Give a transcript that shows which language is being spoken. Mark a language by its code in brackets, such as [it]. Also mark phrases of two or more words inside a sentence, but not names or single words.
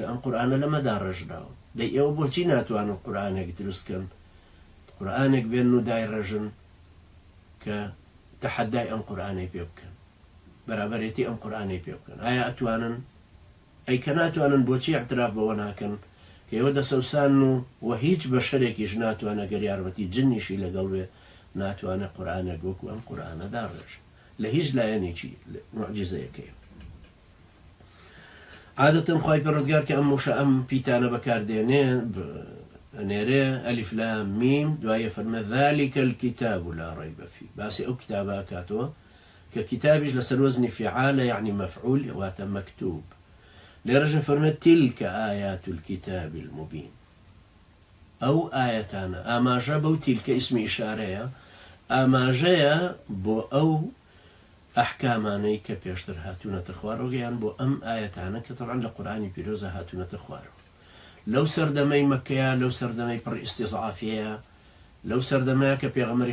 [ckb] ئەم قورئانە لەمەدا ڕێژراون دەی ئێوە بۆچی ناتوانن قورئانێک دروستکەن قورئانێک بێن و دای ڕێژن کە تەحەدای ئەم قورئانەی پێ بکەن بەرابەرێتی ئەم قورئانەی پێ بکەن ئایا ئەتوانن ئەی کە ناتوانن بۆچی اعتراف بەوە ناکەن کە ئێوە دەسەوسان و هیچ بەشەرێکیش ناتوانە گەر یارمەتی جنیشی لەگەڵ وێ ناتوانێت قورئانێک وەکو ئەم قورئانە داڕێژ لە هیچ لایەنێکی موعجزەیەکەیە عادەتەن خی پەروەردگار کە ئەم وشە ئەم پیتانە بەکاردێنێ نێرێ ئەلیف لام میم دوایە فەرمێ [ar] ذلك الكتاب لا ريب فيه [ckb] باسی ئەو کتابە کاتەوە کە کتابیش لەسەر وەزنی فعالە یعنی مەفعول واتە مەکتوب لێرەژە فەرمێ [ar] تلك آيات الكتاب المبين [ckb] ئەو ئاەتانە ئاماژە بەو تیلکە ئیسمی ئیشارەیە ئاماژەیە بۆ ئەو ئەحکامانەی کە پێشتر هاتوونەتە خوارەوە یان بۆ ئەم ئاەتانە کە تەبعاً لە قورئانی پیرۆزە هاتوونەتە خوارەوە لەو سەردەمەی مەکەیە لەو سەردەمەی پڕ ئیستیضعافیەیە لەو سەردەمەیە کە پێغەمبەری